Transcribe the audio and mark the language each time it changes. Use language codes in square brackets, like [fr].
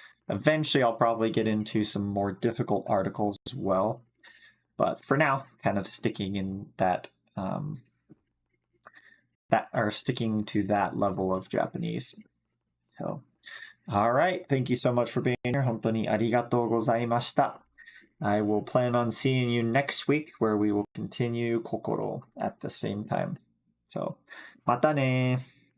[en] Eventually, I'll probably get into some more difficult articles as well. But for now, kind of sticking in that, sticking to that level of Japanese. So, all right. Thank you so much for being here. [ja] 本当にありがとうございました。 [en] I will plan on seeing you next week where we will continue Kokoro at the same time. So, [ja] またね